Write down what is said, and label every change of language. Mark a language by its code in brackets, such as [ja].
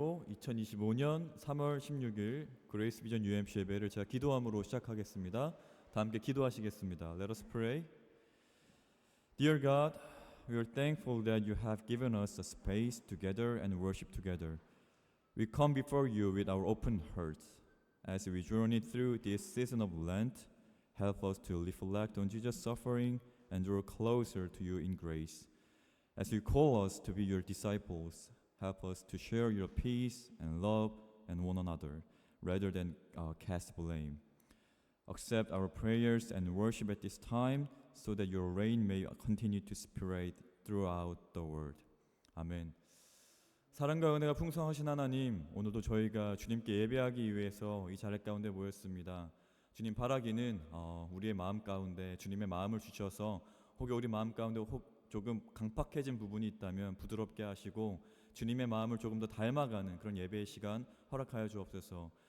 [ko] 2025년 3월 16일 그레이스 비전 UMC 예배를 제가 기도함으로 시작하겠습니다. 다 함께 기도하시겠습니다. [en] Let us pray. Dear God, we are thankful that you have given us a space to gather and worship together. We come before you with our open hearts. As we journey through this season of Lent, help us to reflect on Jesus' suffering and draw closer to you in grace. As you call us to be your disciples, help us to share your peace and love and one another, rather than cast blame. Accept our prayers and worship at this time, so that your reign may continue to spread throughout the world. [ko] 아멘. 사랑과 은혜가 풍성하신 하나님, 오늘도 저희가 주님께 예배하기 위해서 이 자리 가운데 모였습니다. 주님 바라기는 우리의 마음 가운데 주님의 마음을 주셔서 혹여 우리 마음 가운데 조금 강팍해진 부분이 있다면 부드럽게 하시고 주님의 마음을 조금 더 닮아가는 그런 예배의 시간 허락하여 주옵소서.